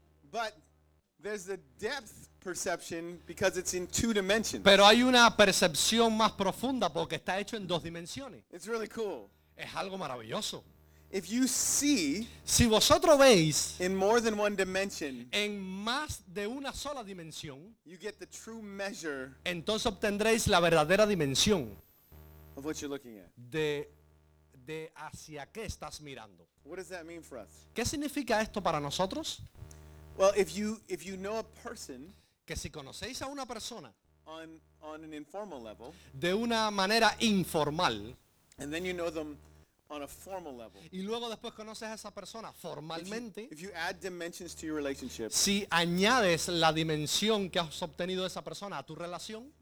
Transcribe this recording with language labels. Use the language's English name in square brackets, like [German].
[English] But there's the depth perception because it's in two dimensions. [Spanish] Pero hay una percepción más profunda porque está hecho en dos dimensiones. [English] It's really cool. [Spanish] Es algo maravilloso. [English] If you see, [Spanish] si vosotros veis, [English] in more than one dimension, [Spanish] en más de una sola dimensión, [English] you get the true measure. [Spanish] Entonces obtendréis la verdadera dimensión [English] of what you're looking at. [Spanish] De de hacia qué estás mirando. [English] What does that mean for us? [Spanish] ¿Qué significa esto para nosotros? [English] Well, if you know a person, [Spanish] que si conocéis a una persona [English] on an informal level, [Spanish] de una manera informal, [English] and then you know them on a formal level, [Spanish] y luego después conoces a esa persona formalmente, [English] if you add dimensions to your relationship, [Spanish] si añades la dimensión que has obtenido de esa persona a tu relación,